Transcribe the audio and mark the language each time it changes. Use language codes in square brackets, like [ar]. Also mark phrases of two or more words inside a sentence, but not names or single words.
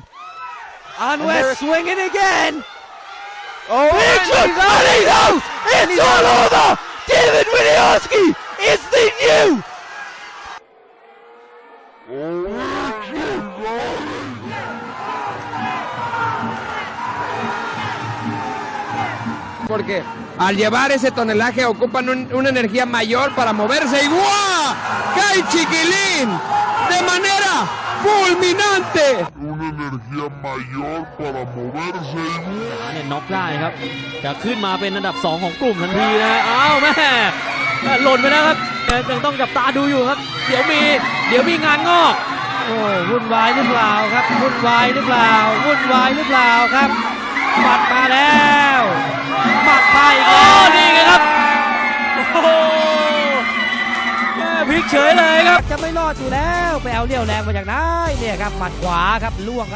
[en] And we're swinging again. Oh, it's all over. David Winiarski is the new [es] Porque al llevar ese tonelaje ocupan una energía mayor para moverse y ¡guau! ¡Cae Chiquilín! De manera fulminante. Una energía mayor para moverse. [th] เนี่ยน็อกได้ครับจะขึ้นมาเป็นอันดับ2ของกลุ่มทันทีนะอ้าวแม่หล่นไปแล้วครับยังต้องจับตาดูอยู่ครับเดี๋ยวมีงานงอกโอ้วุ่นวายหรือเปล่าครับวุ่นวายหรือเปล่าวุ่นวายหรือเปล่าครับหมัดมาแล้วหมัดไปอีกแล้วนี่ไงครับโอ้โหพลิกเฉยเลยครับจะไม่รอดอยู่แล้วไปเอาเรี่ยวแรงมาจากไหนเนี่ยครับหมัดขวาครับล่วงครับ